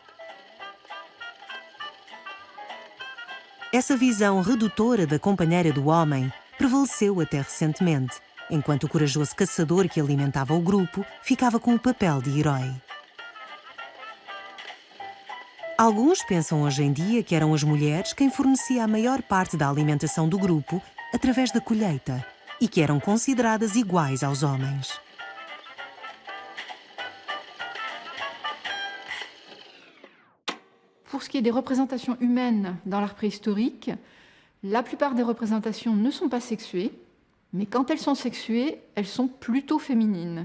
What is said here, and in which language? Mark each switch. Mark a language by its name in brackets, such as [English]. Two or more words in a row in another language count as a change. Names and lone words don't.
[Portuguese] Essa visão redutora da companheira do homem prevaleceu até recentemente, enquanto o corajoso caçador que alimentava o grupo ficava com o papel de herói. Alguns pensam hoje em dia que eram as mulheres quem fornecia a maior parte da alimentação do grupo através da colheita e que eram consideradas iguais aos homens. [French] Pour ce qui est des représentations humaines dans l'art préhistorique, la plupart des représentations ne sont pas sexuées, mais quand elles sont sexuées, elles sont plutôt féminines.